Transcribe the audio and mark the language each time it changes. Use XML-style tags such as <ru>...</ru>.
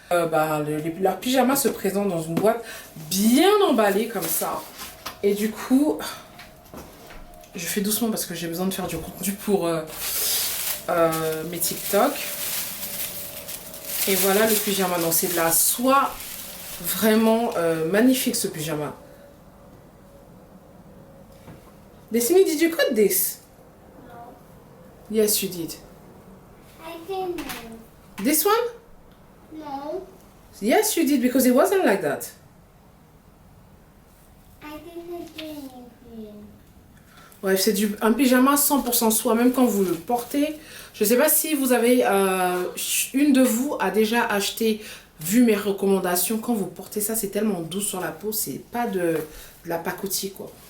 <fr>Leurs pyjamas se présentent dans une boîte bien emballée comme ça et du coup je fais doucement parce que j'ai besoin de faire du contenu pour mes TikTok. Et voilà le pyjama, donc c'est de la soie vraiment magnifique ce pyjama.</fr> <en>Destiny, did you cut this? No, Yes, you did. I didn't. This one? No, Yes, you did because it wasn't like that. I didn't do anything.</en> <fr>Ouais, c'est un pyjama 100% soie, même quand vous le portez. Je sais pas si vous avez... une de vous a déjà acheté, vu mes recommandations, quand vous portez ça, c'est tellement doux sur la peau, c'est pas de la pacotille quoi.</fr>